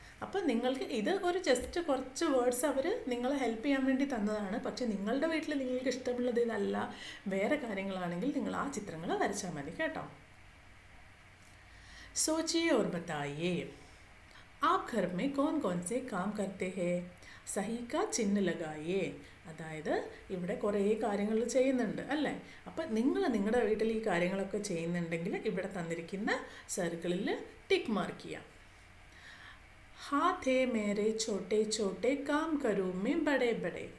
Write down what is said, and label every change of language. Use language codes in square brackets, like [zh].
[ml] അപ്പം നിങ്ങൾക്ക് ഇത് ഒരു ജസ്റ്റ് കുറച്ച് വേർഡ്സ് അവർ നിങ്ങളെ ഹെൽപ്പ് ചെയ്യാൻ വേണ്ടി തന്നതാണ്. പക്ഷേ നിങ്ങളുടെ വീട്ടിൽ നിങ്ങൾക്ക് ഇഷ്ടമുള്ളത് ഇതല്ല, വേറെ കാര്യങ്ങളാണെങ്കിൽ നിങ്ങൾ ആ ചിത്രങ്ങൾ വരച്ചാൽ മതി കേട്ടോ. [hi] सोचिए और बताइए आप घर में कौन कौन से काम करते हैं? സഹി കാ ചിഹ്ന ലഗായേ. [ml] അതായത് ഇവിടെ കുറേ കാര്യങ്ങൾ ചെയ്യുന്നുണ്ട് അല്ലേ. അപ്പം നിങ്ങൾ നിങ്ങളുടെ വീട്ടിൽ ഈ കാര്യങ്ങളൊക്കെ ചെയ്യുന്നുണ്ടെങ്കിൽ ഇവിടെ തന്നിരിക്കുന്ന സർക്കിളിൽ ടിക്ക് മാർക്ക് ചെയ്യാം. [hi] ഹാത്ത് ഹേ മേരെ ചോട്ടെ ചോട്ടെ കാം കരൂ മേ ബഡേ ബഡേ.